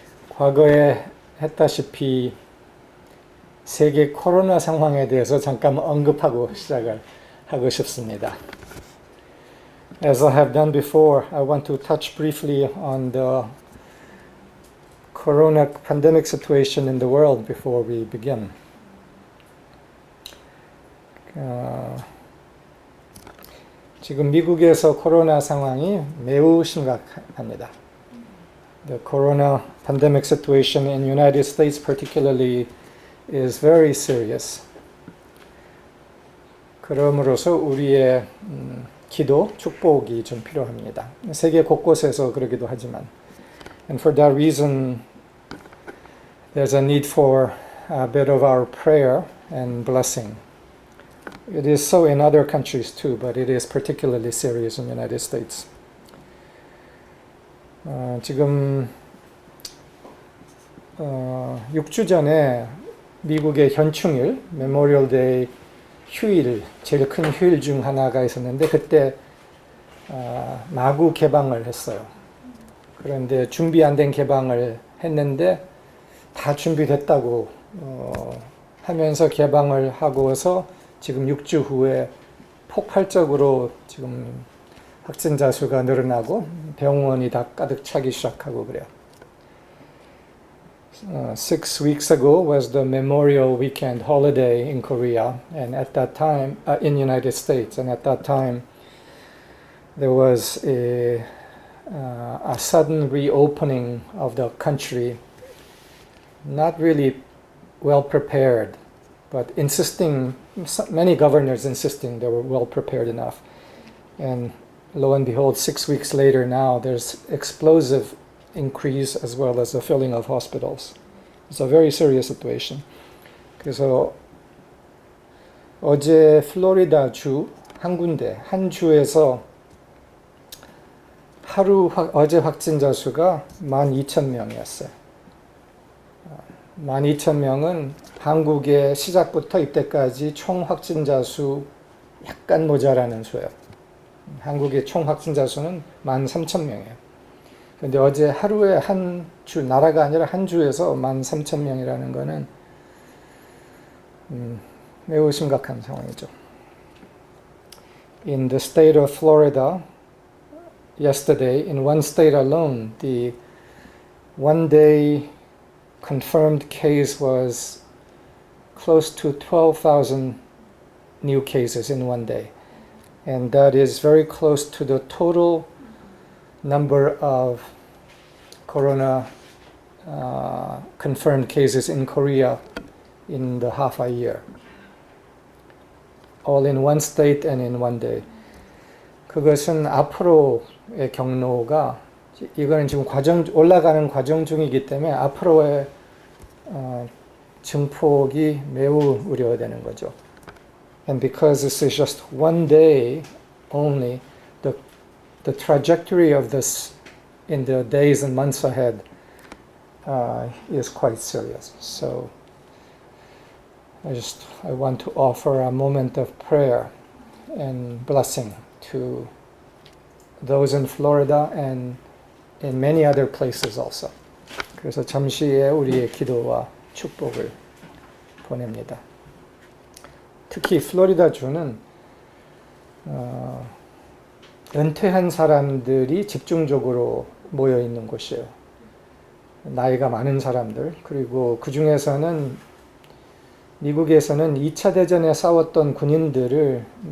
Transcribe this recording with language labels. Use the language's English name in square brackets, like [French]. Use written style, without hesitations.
[Korean] 과거에 했다시피 세계 코로나 상황에 대해서 잠깐 언급하고 시작을 하고 싶습니다. [English] As I have done before, I want to touch briefly on the corona pandemic situation in the world before we begin. [Korean] 지금 미국에서 코로나 상황이 매우 심각합니다. [English] The corona pandemic situation in the United States particularly is very serious. [Korean] 그러므로서 우리의 기도, 축복이 좀 필요합니다. 세계 곳곳에서 그러기도 하지만. [English] And for that reason, there's a need for a bit of our prayer and blessing. It is so in other countries too, but it is particularly serious in the United States. [Korean] 지금 6주 전에 미국의 현충일, 메모리얼 데이 휴일, 제일 큰 휴일 중 하나가 있었는데 그때 마구 개방을 했어요. 그런데 준비 안 된 개방을 했는데 다 준비됐다고 하면서 개방을 하고서 지금 6주 후에 폭발적으로 지금 확진자 수가 늘어나고 병원이 다 가득 차기 시작하고 그래요. [English] 6 weeks ago was the Memorial Weekend holiday in Korea, and at that time, in the United States, and at that time, there was a sudden reopening of the country, not really well prepared, but many governors insisting they were well prepared enough. And lo and behold, 6 weeks later now, there's explosive increase as well as the filling of hospitals. It's a very serious situation. [Korean] 그래서 어제 플로리다 주 한 주에서 어제 확진자 수가 12,000명이었어요. 12,000명은 한국의 시작부터 이때까지 총 확진자 수 약간 모자라는 수예요. 한국의 총 확진자 수는 13,000명이에요. 근데 어제 하루에 나라가 아니라 한 주에서 13,000명이라는 거는 매우 심각한 상황이죠. [English] In the state of Florida, yesterday, in one state alone, the one-day confirmed case was close to 12,000 new cases in one day. And that is very close to the total number of corona confirmed cases in Korea in the half a year. All in one state and in one day. [Korean] 그것은 앞으로의 경로가 이거는 지금 올라가는 과정 중이기 때문에 앞으로의 증폭이 매우 우려되는 거죠. [English] And because this is just one day only, the trajectory of this in the days and months ahead is quite serious. So I want to offer a moment of prayer and blessing to those in Florida and in many other places also. [Korean] 그래서 잠시의 우리의 기도와 축복을 보냅니다. 특히 플로리다 주는 은퇴한 사람들이 집중적으로 모여 있는 곳이에요. 나이가 많은 사람들, 그리고 그 중에서는 미국에서는 2차 대전에 싸웠던 군인들을